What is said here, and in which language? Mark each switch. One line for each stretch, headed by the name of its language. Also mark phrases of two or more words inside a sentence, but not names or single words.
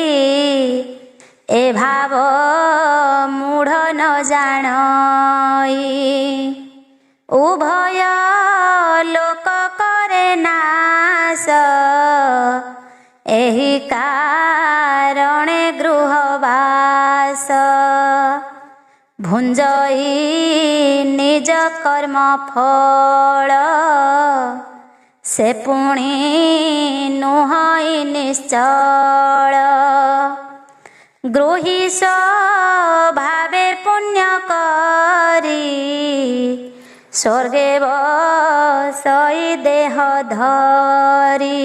Odia: ଏ ଭାବ ମୂଢ଼ ନ ଜାଣଇ ଉଭୟ ଲୋକ କରେ ନାଶ ଏହି କାରଣେ ଗୃହବାସ ଭୁଞ୍ଜଇ ନିଜ କର୍ମ ଫଳ ସେ ପୁଣି ନୁହଁଇ ନିଶ୍ଚଳ। ଗୃହୀ ସ୍ୱଭାବେ ପୁଣ୍ୟ କରି ସ୍ୱର୍ଗେ ବସଇ ଦେହ ଧରି।